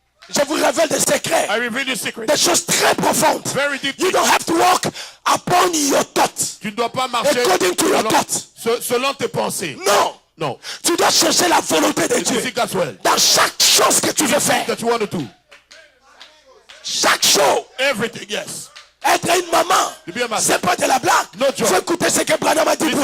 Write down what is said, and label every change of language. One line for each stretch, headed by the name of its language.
French: Je vous révèle des secrets,
English: I reveal you secret.
French: des choses très profondes.
English: Very deep. You don't have to walk upon your thoughts.
French: Tu ne dois pas marcher
English: According to your thoughts.
French: selon tes pensées. Non. Non. Tu dois chercher la volonté de
English: You
French: Dieu
English: see God's will.
French: dans chaque chose que tu veux faire.
English: That you want to do.
French: Chaque chose.
English: Everything, yes.
French: Être une maman,
English: To be a mother.
French: c'est pas de la blague.
English: No joke.
French: Faut écouter ce que Branham a dit pour